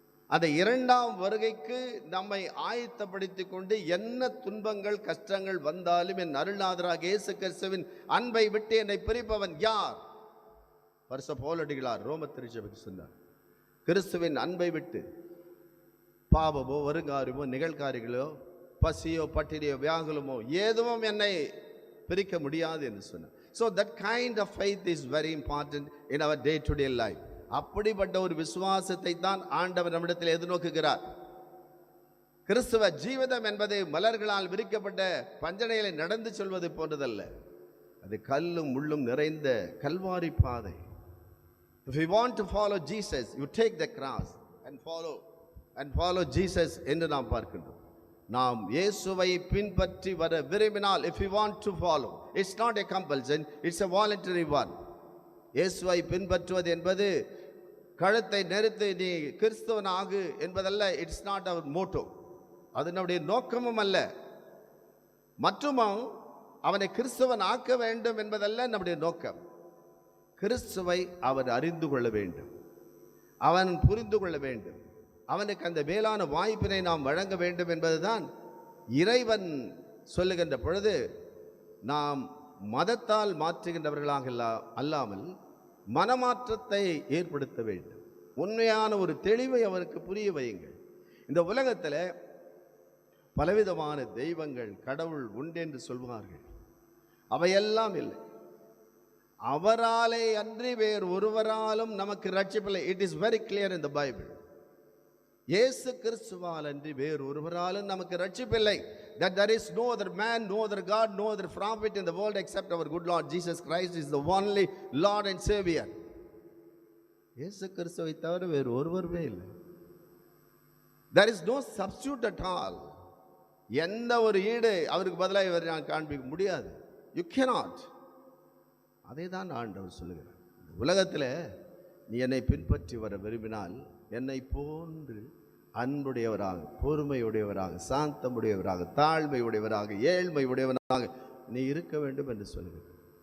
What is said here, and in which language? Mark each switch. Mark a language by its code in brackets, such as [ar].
[ta] அந்த 2ஆம் வருகைக்கு நம்மை ஆயத்தப்படுத்திக் கொண்டு என்ன துன்பங்கள் கஷ்டங்கள் வந்தாலும் என் அருள்நாதராக இயேசு கிறிஸ்துவின் அன்பை விட்டு என்னை பிரிப்பவன் யார்? பரிசுத்த பவுலடிகளார் ரோம திருச்சபைக்கு சொன்னார், கிறிஸ்துவின் அன்பை விட்டு பாவமோ வருங்காரியமோ நிகழ்காரியங்களோ பசியோ பட்டினியோ வியாகுலமோ எதுவும் என்னை பிரிக்க முடியாது என்று சொன்னார். [en] So that kind of faith is very important in our day-to-day life. [ta] அப்படிப்பட்ட ஒரு விசுவாசத்தை தான் ஆண்டவர் நம்மிடத்தில் எதிர்நோக்குகிறார். கிறிஸ்துவ ஜீவிதம் என்பது மலர்களால் விரிக்கப்பட்ட பஞ்சனையிலே நடந்து செல்வது போன்றதல்ல. அது கல்லும் முள்ளும் நிறைந்த கல்வாரி பாதை. [en] If you want to follow Jesus, you take the cross and follow Jesus [ta] என்று நாம் பார்க்கின்றோம். நாம் இயேசுவை பின்பற்றி வர விரும்பினால், [en] if you want to follow, it's not a compulsion, it's a voluntary one. [ta] இயேசுவை பின்பற்றுவது என்பது கழுத்தை நெரித்து நீ கிறிஸ்தவன் ஆகு என்பதல்ல. [en] it's not our motto, [ta] அது நம்முடைய நோக்கமும் அல்ல. மற்றும் அவனை கிறிஸ்தவன் ஆக்க வேண்டும் என்பதல்ல நம்முடைய நோக்கம். கிறிஸ்துவை அவன் அறிந்து கொள்ள வேண்டும், அவன் புரிந்து கொள்ள வேண்டும், அவனுக்கு அந்த மேலான வாய்ப்பினை நாம் வழங்க வேண்டும் என்பதுதான் இறைவன் சொல்லுகின்ற பொழுது, நாம் மதத்தால் மாற்றுகின்றவர்களாக அல்லாமல் மனமாற்றத்தை ஏற்படுத்த வேண்டும். உண்மையான ஒரு தெளிவை அவருக்கு புரிய வையுங்கள். இந்த உலகத்தில் பலவிதமான தெய்வங்கள், கடவுள் உண்டு என்று சொல்வார்கள். அவையெல்லாம் இல்லை. அவராலே அன்றி வேறு ஒருவராலும் நமக்கு ரட்சிப்பில்லை. [en] It is very clear in the Bible. [ta] இயேசு கிறிஸ்துவால் அன்றி வேறு ஒருவராலும் நமக்கு ரட்சிப்பில்லை. [en] That there is no other man, no other God, no other prophet in the world except our good Lord Jesus Christ is the only Lord and Savior. [ta] இயேசு கிறிஸ்துவை தவிர வேறு ஒருவருமே இல்லை. [en] There is no substitute at all. [ta] எந்த ஒரு ஈடு அவருக்கு பதிலாக இவர் நான் காண்பிக்க முடியாது. [en] You cannot. [ta] அதை தான் ஆண்டவர் சொல்லுகிறார். உலகத்தில் நீ என்னை பின்பற்றி வர விரும்பினால் என்னை போன்று அன்புடையவராக, பொறுமையுடையவராக, சாந்தமுடையவராக, தாழ்மையுடையவராக, ஏழ்மையுடையவராக நீ இருக்க வேண்டும் என்று சொல்லுகிறார்.